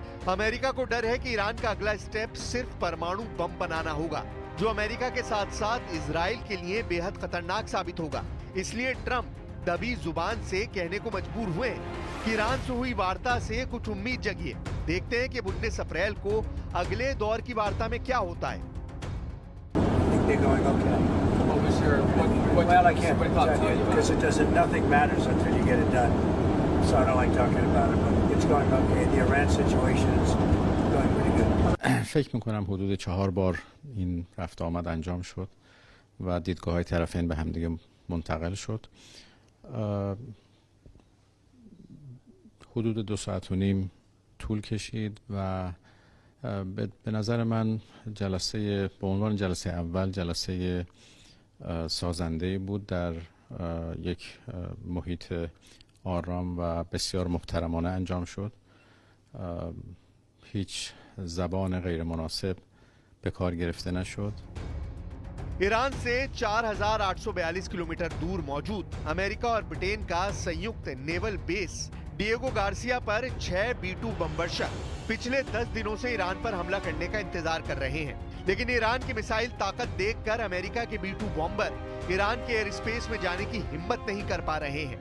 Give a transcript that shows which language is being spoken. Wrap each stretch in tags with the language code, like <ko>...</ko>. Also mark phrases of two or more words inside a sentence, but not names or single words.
<hi>अमेरिका को डर है कि ईरान का अगला स्टेप सिर्फ परमाणु बम बनाना होगा, जो अमेरिका के साथ साथ इजराइल के लिए बेहद खतरनाक साबित होगा। इसलिए ट्रंप दबी जुबान से कहने को मजबूर हुए कि ईरान से हुई वार्ता से कुछ उम्मीद जगी है। देखते हैं कि 19 अप्रैल को अगले दौर की वार्ता में क्या होता है।</hi> <en>sir. What Well, I can't what thoughts tell you are because it doesn't. Nothing matters until you get it done. So I don't like talking about it, but it's going okay. The Iran situation is going pretty good.</en> <fa>فکر میکنم حدود 4 بار این رفت آمد انجام شد و دیدگاه های طرفین به هم دیگه منتقل شد. حدود 2 ساعت و نیم طول کشید و به نظر من جلسه به عنوان جلسه اول جلسه سازنده بود، در یک محیط آرام و بسیار محترمانه انجام شد. هیچ زبان غیر مناسب به کار گرفته نشد.</fa> <hi>ईरान से 4,842 किलोमीटर दूर मौजूद अमेरिका और ब्रिटेन का संयुक्त</hi> <en>naval base</en> <hi>डिएगो गार्सिया पर 6 B-2 बमवर्षक पिछले 10 दिनों से ईरान पर हमला करने का इंतजार कर रहे हैं, लेकिन ईरान की मिसाइल ताकत देखकर अमेरिका के B-2 बॉम्बर ईरान के</hi> <en>air space</en> <hi>में जाने की हिम्मत नहीं कर पा रहे हैं।</hi>